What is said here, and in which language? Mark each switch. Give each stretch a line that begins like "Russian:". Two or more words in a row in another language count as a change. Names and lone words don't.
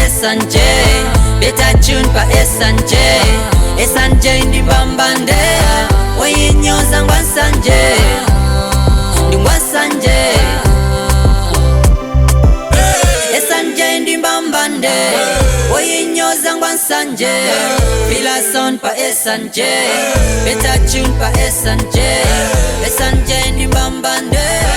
Nyanja: S&J.
English: Better tune
Nyanja: pa S&J. S&J ndi mbambande. Oyinyoza ngwa Sanje. Ndi ngwa Sanje. S&J ndi mbambande. Oyinyoza ngwa Sanje.
English: Feel a sound pa S&J. Better tune
Nyanja: pa S&J. S&J ndi mbambande.